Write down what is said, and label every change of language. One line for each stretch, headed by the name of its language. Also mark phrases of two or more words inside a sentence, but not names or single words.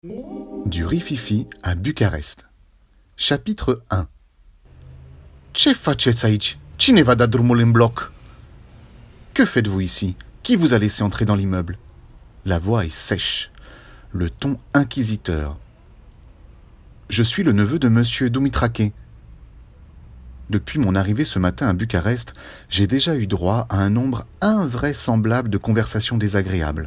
French: Du rififi à Bucarest. Chapitre 1.
Romanian: Ce faceți aici? Cine v-a dat drumul în bloc?
French: Que faites-vous ici? Qui vous a laissé entrer dans l'immeuble? La voix est sèche, le ton inquisiteur. Je suis le neveu de monsieur Dumitrache. Depuis mon arrivée ce matin à Bucarest, j'ai déjà eu droit à un nombre invraisemblable de conversations désagréables.